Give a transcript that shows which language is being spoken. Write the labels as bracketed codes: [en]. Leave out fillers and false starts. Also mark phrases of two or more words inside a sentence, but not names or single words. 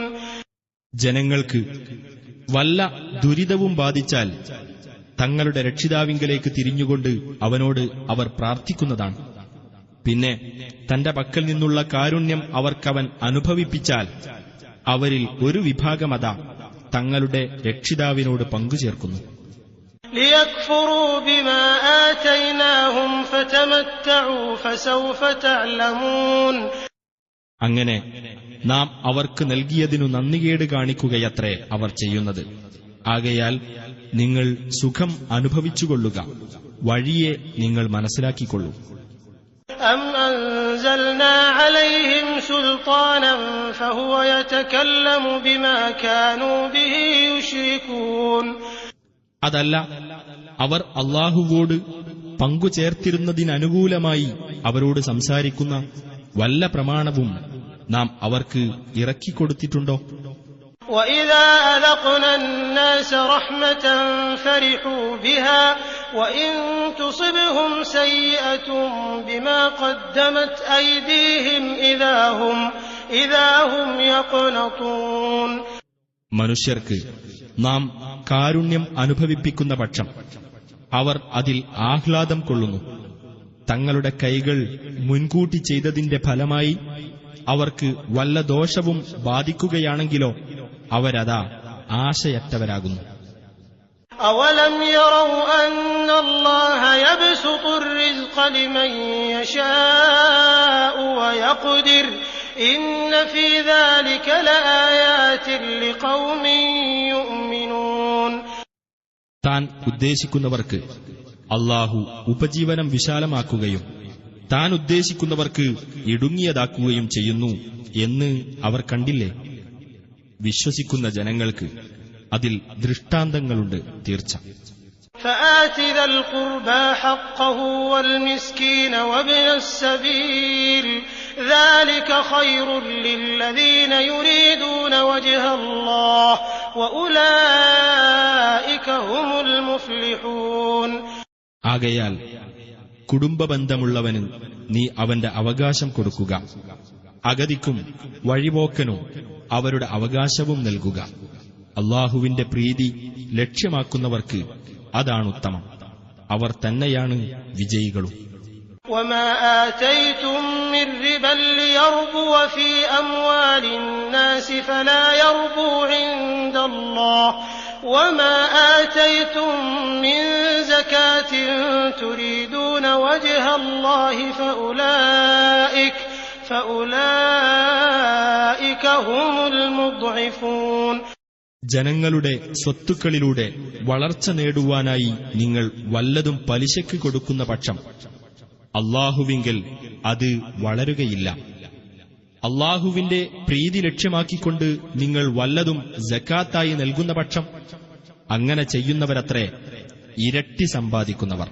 [ml] ജനങ്ങൾക്ക് വല്ല ദുരിതവും ബാധിച്ചാൽ തങ്ങളുടെ രക്ഷിതാവിങ്കലേക്ക് തിരിഞ്ഞുകൊണ്ട് അവനോട് അവർ പ്രാർത്ഥിക്കുന്നതാണ്. പിന്നെ തന്റെ പക്കൽ നിന്നുള്ള കാരുണ്യം അവർക്കവൻ അനുഭവിപ്പിച്ചാൽ അവരിൽ ഒരു വിഭാഗമതാ തങ്ങളുടെ രക്ഷിതാവിനോട് പങ്കുചേർക്കുന്നു. [ar] لِيَكْفُرُوا بِمَا آتَيْنَاهُمْ فَتَمَتَّعُوا فَسَوْفَ تَعْلَمُونَ. [ml] അങ്ങനെ നാം അവർക്ക് നൽകിയതിനു നന്ദികേട് കാണിക്കുകയത്രേ അവർ ചെയ്യുന്നത്. ആകയാൽ നിങ്ങൾ സുഖം അനുഭവിച്ചുകൊള്ളുക, വഴിയെ നിങ്ങൾ മനസ്സിലാക്കിക്കൊള്ളൂ. [ar] أَمْ أَنزَلْنَا عَلَيْهِمْ سُلْطَانًا فَهُوَ يَتَكَلَّمُ بِمَا كَانُوا بِهِ يُشْرِكُونَ. [ml] അതല്ല, അവർ അല്ലാഹുവോട് പങ്കുചേർത്തിരുന്നതിനനുകൂലമായി അവരോട് സംസാരിക്കുന്ന വല്ല പ്രമാണവും നാം അവർക്ക് ഇറക്കിക്കൊടുത്തിട്ടുണ്ടോ? [ar] وَإِذَا أَذَقْنَا النَّاسَ رَحْمَةً فَرِحُوا بِهَا وَإِن تُصِبْهُمْ سَيِّئَةٌ بِمَا قَدَّمَتْ أَيْدِيهِمْ إِذَا هُمْ يَقْنَطُونَ. [ml] മനുഷ്യർക്ക് നാം കാരുണ്യം അനുഭവിപ്പിക്കുന്ന പക്ഷം അവർ അതിൽ ആഹ്ലാദം കൊള്ളുന്നു. തങ്ങളുടെ കൈകൾ മുൻകൂട്ടി ചെയ്തതിന്റെ ഫലമായി അവർക്ക് വല്ല ദോഷവും ബാധിക്കുകയാണെങ്കിലോ അവരതാ ആശയറ്റവരാകുന്നു. [ar] أَوَلَمْ يَرَوْا أَنَّ اللَّهَ يَبْسُطُ الرِّزْقَ لِمَن يَشَاءُ وَيَقْدِرُ إِنَّ فِي ذَلِكَ لَآيَاتٍ لِقَوْمٍ يُؤْمِنُونَ. [ml] താൻ ഉദ്ദേശിക്കുന്നവർക്ക് അല്ലാഹു ഉപജീവനം വിശാലമാക്കുകയും താൻ ഉദ്ദേശിക്കുന്നവർക്ക് ഇടുങ്ങിയതാക്കുകയും ചെയ്യുന്നു എന്ന് അവർ കണ്ടില്ലേ? വിശ്വസിക്കുന്ന ജനങ്ങൾക്ക് അതിൽ ദൃഷ്ടാന്തങ്ങളുണ്ട് തീർച്ച. [ar] فآت ذا القربى حقه والمسكين وابن السبيل ذلك خير للذين يريدون وجه الله وأولئك هم المفلحون. [ml] ആകയാൽ കുടുംബബന്ധമുള്ളവന് നീ അവന്റെ അവകാശം കൊടുക്കുക, അഗതിക്കും വഴിപോക്കനും അവരുടെ അവകാശവും നൽകുക. അല്ലാഹുവിന്റെ പ്രീതി ലക്ഷ്യമാക്കുന്നവർക്ക് അതാണുത്തമം, അവർ തന്നെയാണ് വിജയികളും. [ar] وما آتيتم من ربا ليربو في أموال الناس فلا يربو عند الله وما آتيتم من زكاة تريدون وجه الله فأولئك هم المضعفون. [ml] ജനങ്ങളുടെ സ്വത്തുക്കളിലൂടെ വളർച്ച നേടുവാനായി നിങ്ങൾ വല്ലതും പലിശയ്ക്ക് കൊടുക്കുന്ന പക്ഷം അല്ലാഹുവിങ്കൽ അത് വളരുകയില്ല. അല്ലാഹുവിന്റെ പ്രീതി ലക്ഷ്യമാക്കിക്കൊണ്ട് നിങ്ങൾ വല്ലതും സക്കാത്തായി നൽകുന്ന പക്ഷം അങ്ങനെ ചെയ്യുന്നവരത്രേ ഇരട്ടി സമ്പാദിക്കുന്നവർ.